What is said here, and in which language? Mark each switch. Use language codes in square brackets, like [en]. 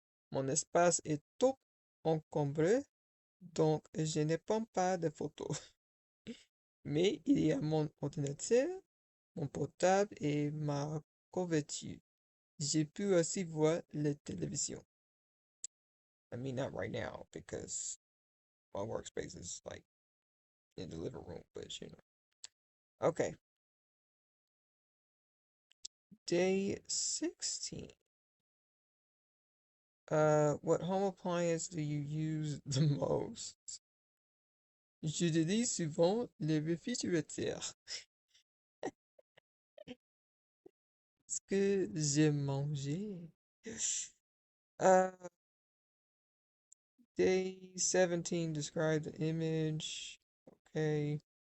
[fr] Mon espace est tout encombré, donc je ne prends pas de photos. Mais il y a mon ordinateur, mon portable et ma couverture. J'ai pu aussi voir la télévision. [en] I mean, not right now because my workspace is like in the living room, but you know. Okay. Day 16. What home appliance do you use the most? [fr] J'utilise souvent le réfrigérateur. Ce que j'aime manger. [en] Uh, Day 17, describe the image. Okay.